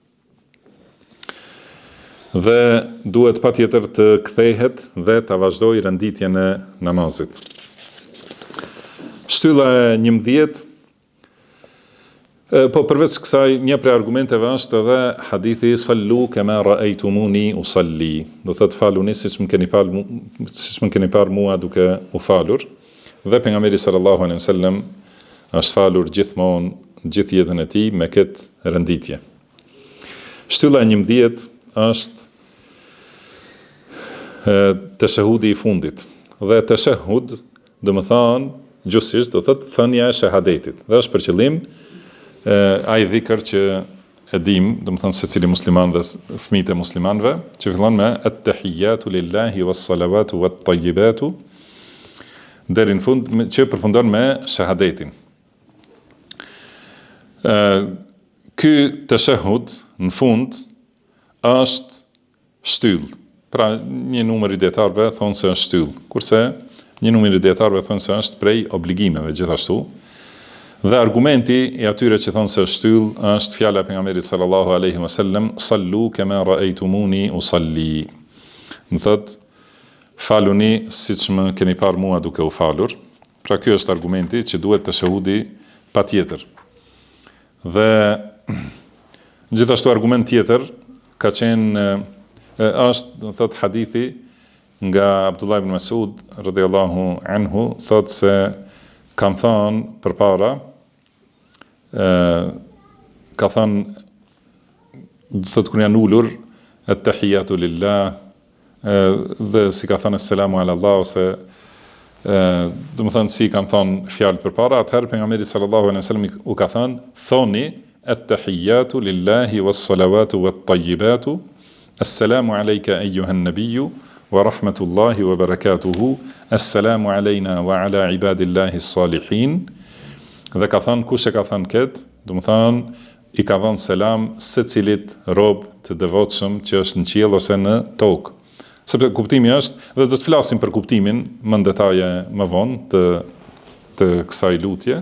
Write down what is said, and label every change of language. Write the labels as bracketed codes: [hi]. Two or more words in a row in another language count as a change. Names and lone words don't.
[sq] Dhe duhet patjetër të kthehet dhe ta vazhdojë renditjen e namazit. Shtylla e 11, po përveç kësaj, një prej argumenteve është edhe hadithi [ar] صلوا كما رأيتموني أصلي. [sq] Do thotë faluni siç më keni parë mua duke u falur. Dhe pejgamberi [ar] صلى الله عليه وسلم [sq] është falur gjithmonë gjithë jetën e tij me këtë renditje. Shtylla e 11 është teshahudi i fundit. Dhe teshahud, do të thonë, gjysisht do thotë thënia e shahadetit. Dhe është për qëllim ai dhikr që e dim, do të thonë secili musliman dhe fëmijët e muslimanëve, që fillon me [ar] التحيات لله والصلوات والطيبات, [sq] deri në fund që përfundon me shahadetin. Ky teshahud në fund është shtyll. Pra një numër i dietarëve thonë se është shtyll, kurse një numër i dietarëve thonë se është prej obligimeve gjithashtu. Dhe argumenti i atyre që thonë se është shtyll është fjala e pejgamberit [ar] صلى الله عليه وسلم صلوا كما رأيتموني أصلي. [sq] Do thotë faluni siç më keni parë mua duke u falur. Pra ky është argumenti që duhet të shahudi patjetër. Dhe gjithashtu argument tjetër ka qenë është, do thotë hadithi nga Abdullah ibn Mas'ud [ar] رضي الله عنه, [sq] thotë se kanë thënë përpara, ka thënë, do thotë kur janë ulur, [ar] التحيات لله, [sq] dhe si ka thënë [ar] السلام على الله, [sq] ose do të thonë si kanë thënë fjalët përpara, atëherë pejgamberi [ar] صلى الله عليه وسلم [sq] u ka thënë, thoni [ar] التحيات لله والصلوات والطيبات السلام عليك أيها النبي ورحمة الله وبركاته. السلام علينا وعلى عباد الله الصالحين. [sq] Dhe ka thënë kush e ka thënë këtë, do të thonë i ka dhënë selam secilit rob të devotshëm që është në qiell ose në tokë. Sepse kuptimi është, dhe do të flasim për kuptimin më në detaje më vonë të kësaj lutje.